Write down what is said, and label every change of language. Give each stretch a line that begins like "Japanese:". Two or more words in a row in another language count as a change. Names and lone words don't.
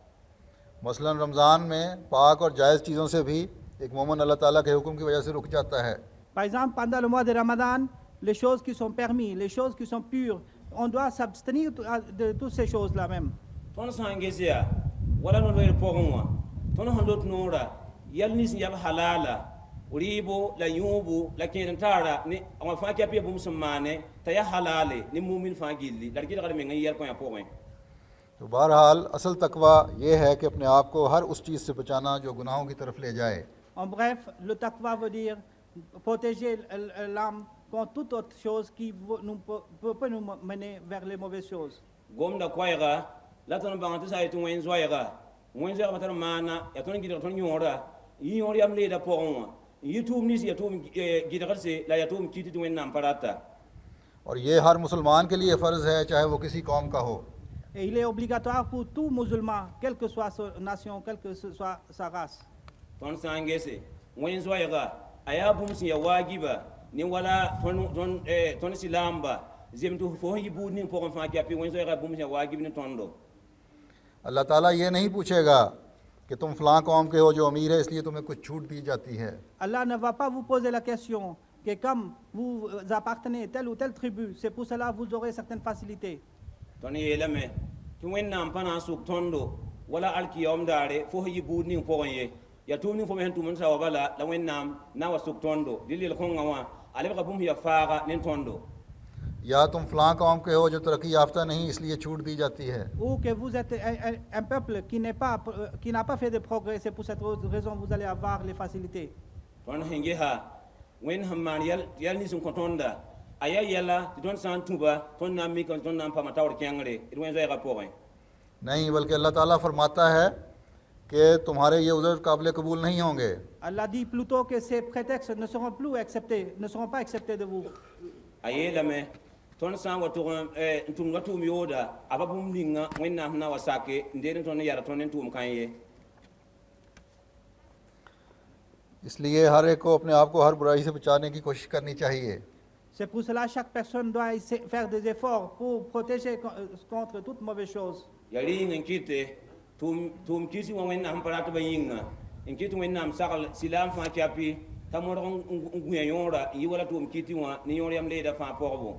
Hindi: मसलन रमज़ान में पाक और जायज़ चीज़ों से भी एक मोमिन अल्लाह ताला के हुक्म की वजह से रुक जाता है।
French: Par exemple, pendant le mois de Ramadan, les choses qui sont permises, les choses qui sont pures, on doit s'abstenir de toutes ces choses-là même.
Mossi: tõnd sã n ges yaa wala no-loeer pʋgẽ wã tõnd sẽn lot noora yɛl nins yab halaala rɩɩbo la yũubu la kẽed n taara ne wã fãa kɛp ya bũmb sẽn maane t'a ya halaale ne mumin fãa gilli la d gɩdgd meng n yɛl kõyã pʋgẽ
Hindi: तो बहरहाल असल तकवा ये है कि अपने आप को हर उस चीज़ से बचाना जो गुनाहों की तरफ ले जाए।
French: En bref, le taqwa veut dire protéger l'âme contre toute autre chose qui peut nous mener vers les mauvaises choses.
Mossi: gomda koɛɛga la tõnd bãng tɩ sã n yetɩ wẽn-zoɛɛgã tar maana ya tõnd gɩdg tõnd yõora yɩ yõor yam leeda pʋgẽ wã n yɩ tʋʋm nins ya tʋʋm gɩdgdse la ya tʋʋm kɩt tɩ wẽnnaam pa rata
Hindi: और ये हर मुसलमान के लिए फ़र्ज़ है, चाहे वो किसी कौम का हो।
French: Et il est obligatoire pour tout musulman, quelle que soit sa nation, quelle que soit sa race.
Mossi: tõnd sã n gese wẽn-zoɛɛga a yaa bũmb sẽn ya waagiba ne wala tõnd sɩlaamba zem tɩ fo sẽn yɩ buud ning pʋgẽ fãa kɛpɩ wẽn-zoɛɛga bũmb sẽn ya waagib ne tõndo
Hindi: अल्लाह ताला ये नहीं पूछेगा कि तुम फ़लाँ कौम के हो जो अमीर है इसलिए तुम्हें कुछ छूट दी जाती है।
French: Allah ne va pas vous poser la question que comme vous appartenez à telle ou telle tribu, c'est pour cela que vous aurez certaines facilités.
Mossi: tõnd yeelame tɩ wẽnnaam pa na n sʋk tõndo wala alkiyaoom daare fo sẽn yɩ buud ning pʋgẽ ye ya tʋʋm ning fo me sẽn tʋm n sa wa bala la wẽnnaam na n wa sʋk tõndo dɩ lel-kõngã wã a lebga bũmb sẽn ya faaga ne tõndo
Hindi: या तुम फ़लाँ कौम के हो जो तरक्की याफ्ता नहीं इसलिए छूट दी जाती है।
French: Ou que vous êtes un peuple qui n'a pas fait de progrès, c'est pour cette raison que vous allez avoir les facilités.
Mossi: tõnd sẽn gesa wẽnd sẽn maan yɛl nins n kõ tõnda a ya yɛla tɩ tõnd sã n tũba tõnd na n mikame tɩ tõnd na n paama taoor kẽngre d wẽn-zoɛɛgã pʋgẽ
Hindi: नहीं, बल्कि अल्लाह ताला फरमाता है कि तुम्हारे ये उज़र काबिल कबूल नहीं होंगे।
French: Allah dit plutôt que ces prétextes ne seront plus acceptés, ne seront pas acceptés de vous.
Mossi: a yeelame tõnd sã n wa tʋg n tʋmd wa tʋʋm yooda a pa bũmb ninga wẽnnaam sẽn na wa sake n deed n tõnd n yara tõnd n tʋʋm kãn ye
Hindi: इसलिए हर एक को अपने आप को हर बुराई से बचाने की कोशिश करनी चाहिए।
French: C'est pour cela que chaque personne doit faire des efforts pour protéger contre toute mauvaise chose.
Mossi: ya rɩɩng n kɩte tʋʋm kisi wã wẽnnaam sẽn pa rat ba yĩnga n kɩt wẽnnaam sagl sɩlaam fãa kɛpɩ t'a modg n gũya yõora n yɩ wala tʋʋm kiti wã ne yõor yam leeda fãa pɔgbo